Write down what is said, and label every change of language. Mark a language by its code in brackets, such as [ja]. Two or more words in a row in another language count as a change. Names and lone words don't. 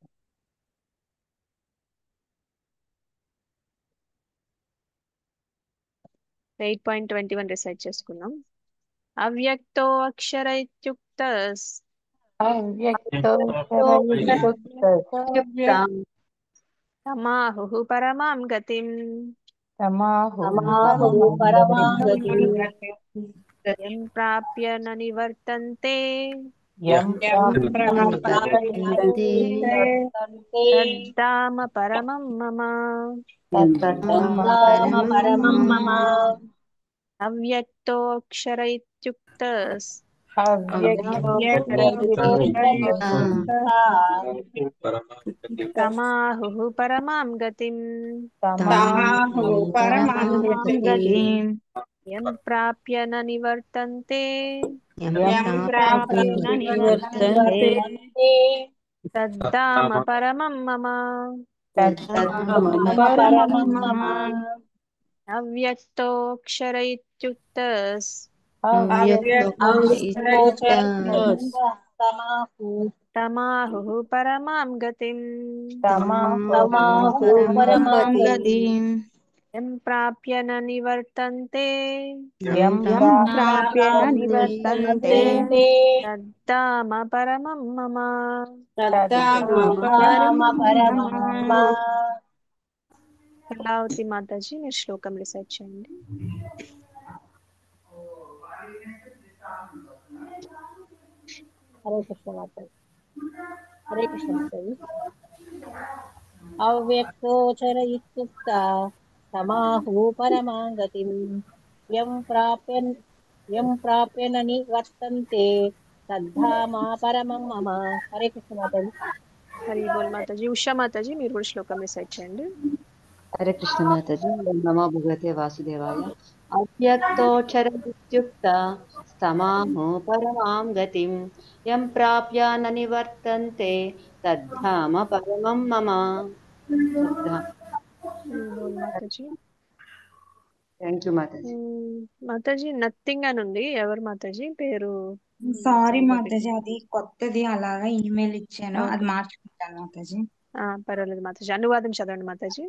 [te] ఎయిట్ 8.21 రిసైట్ చేసుకుందాం. [sa] అవ్యక్తో అక్షర ఇత్యుక్త తమాహు పరమాం గతిం యం ప్రాప్య న నివర్తంతే యం ప్రాప్యంతే ప్రాప్యంతే తద్ధామ పరమం మమ తద్ధామ పరమం మమ అవ్యక్తోక్షర ఇత్యుక్త తమాహుః పరమాం గతిం యం ప్రాప్య న నివర్తంతే తద్ధామ పరమం మమ పరమం మమ అవ్యక్తోక్షర ఇత్యుక్త తమాహుః పరమాం గతిం యం ప్రాప్య న నివర్తంతే తద్ధామ పరమం మమ [te] కళావతి మాతాజీ మీరు శ్లోకం రిసైట్ చేయండి. హరే కృష్ణ మాతాజీ. [sa] హరే కృష్ణ మాతాజీ. అవ్యక్తోచర ఇత్యుక్త తమాహు పరమాం గతిం యం ప్రాప్య న నివర్తంతే తద్ధామ పరమం మమ. [te] హరే కృష్ణ మాతాజీ. హరి బోల్ మాతాజీ. ఉషా మాతాజీ మీరు కూడా శ్లోకం రిసైట్ చేయండి. హరే కృష్ణ మాతాజీ. [sa] నమో భగవతే వాసుదేవాయ. అవ్యక్తోక్షర ఇత్యుక్త స్తమాహు పరమాం గతిం యం ప్రాప్య న నివర్తంతే తద్ధామ పరమం మమ. [te] హరి బోల్ మాతాజీ. [en] thank you మాతాజీ. [te] మాతాజీ నథింగ్ అని ఉంది. ఎవరు మాతాజీ పేరు? సారీ మాతాజీ, అది కొత్తది అలాగా ఈమెయిల్ ఇచ్చాను, అది ఓకే. మార్చుకుంటాను మాతాజీ. పర్వాలేదు మాతాజీ. అనువాదం చదవండి మాతాజీ.